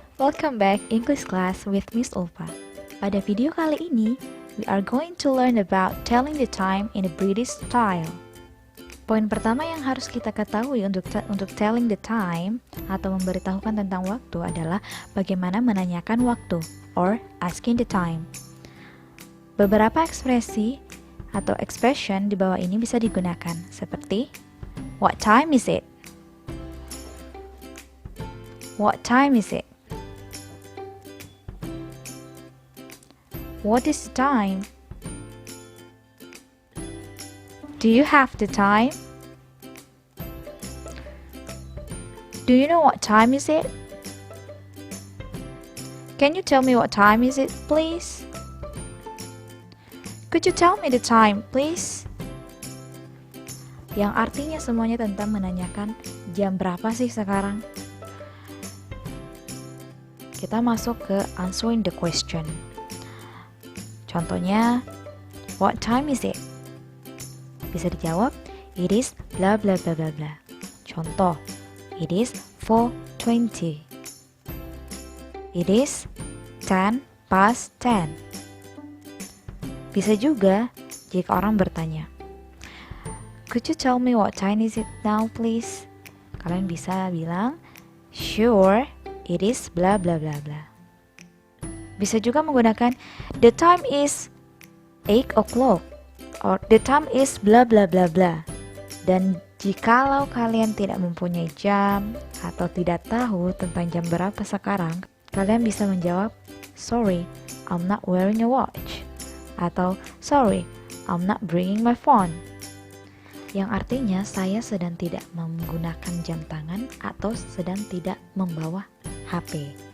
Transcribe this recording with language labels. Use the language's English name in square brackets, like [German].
[English] Welcome back English class with Miss Ulfa. [Indonesian] Pada video kali ini, [English] we are going to learn about telling the time in a British style. [Indonesian] Poin pertama yang harus kita ketahui untuk [English] telling the time [Indonesian] atau memberitahukan tentang waktu adalah bagaimana menanyakan waktu [English] or asking the time. [Indonesian] Beberapa ekspresi atau expression di bawah ini bisa digunakan seperti [English] what time is it? What time is it? What is the time? Do you have the time? Do you know what time is it? Can you tell me what time is it, please? Could you tell me the time, please? [Indonesian] Yang artinya semuanya tentang menanyakan jam berapa sih sekarang? Kita masuk ke [English] answering the question. [Indonesian] Contohnya, [English] what time is it? [Indonesian] Bisa dijawab, [English] it is bla bla bla bla bla. [Indonesian] Contoh, [English] it is 4:20. It is 10 past 10. [Indonesian] Bisa juga jika orang bertanya, [English] could you tell me what time is it now, please? [Indonesian] Kalian bisa bilang, [English] sure. It is bla bla bla bla. [Indonesian] Bisa juga menggunakan [English] the time is 8 o'clock or the time is bla bla bla bla. [Indonesian] Dan jikalau kalian tidak mempunyai jam atau tidak tahu tentang jam berapa sekarang, kalian bisa menjawab, [English] sorry, I'm not wearing a watch. [Indonesian] Atau [English] sorry, I'm not bringing my phone. [Indonesian] Yang artinya saya sedang tidak menggunakan jam tangan atau sedang tidak membawa HP.